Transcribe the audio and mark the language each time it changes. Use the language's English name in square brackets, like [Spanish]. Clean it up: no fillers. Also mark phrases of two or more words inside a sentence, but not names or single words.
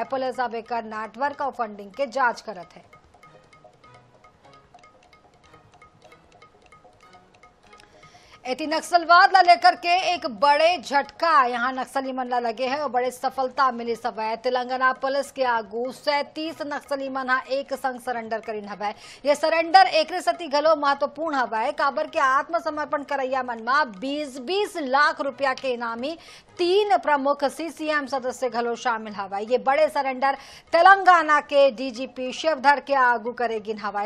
[Chhattisgarhi] पुलिस अब एक नेटवर्क और फंडिंग के जांच करत है। एटी नक्सलवाद ला लेकर के एक बड़े झटका यहाँ नक्सली मन ला लगे है और बड़े सफलता मिली सब है। तेलंगाना पुलिस के आगू 37 नक्सली मन एक संग सरेंडर करीन हवा। ये सरेंडर एक सती घलो महत्वपूर्ण हवा। काबर के आत्मसमर्पण करैया मन में 20-20 लाख रुपया के इनामी 3 प्रमुख CCM सदस्य घलो शामिल हवा। ये बड़े सरेंडर तेलंगाना के DGP शिवधर के आगू करेगिन हवा।